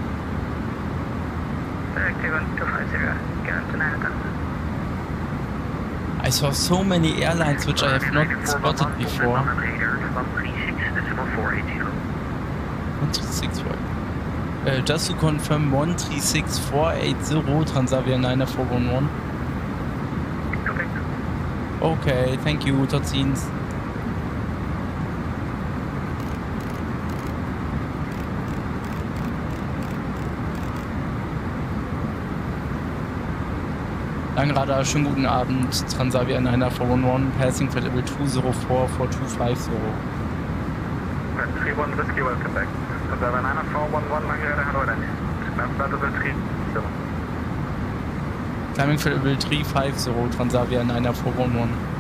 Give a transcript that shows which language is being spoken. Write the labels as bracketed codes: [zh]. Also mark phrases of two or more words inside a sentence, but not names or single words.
[en] I saw so many airlines which I have not spotted before. 136, just to confirm, 136480 Transavia 90411. Okay, thank you, [nl] tot ziens. [de] Langradar, schönen guten Abend. [en] Transavia 90411, passing for level 204 for 250. 31 Whiskey, welcome back. Transavia 90411, Langradar, hello then. Level 3. Climbing for level 350, Transavia 90411.